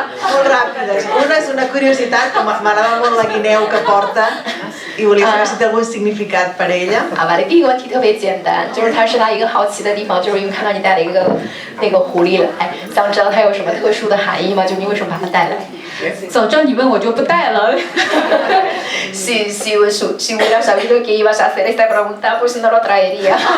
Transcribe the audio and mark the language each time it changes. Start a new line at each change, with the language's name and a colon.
Catalan: molt ràpides. Una és una curiositat, que m'agrada molt la guineu que porta i volia saber si té algun significat per ella.
Chinese: vale， 第一个问题特别简单，就是它是他一个好奇的地方，就是因为看到你带了一个那个狐狸来，想知道它有什么特殊的含义吗？就你为什么把它带来？早知道你问我就不带了。
Spanish: si hubiera sabido que ibas a hacer esta pregunta, pues no lo traería.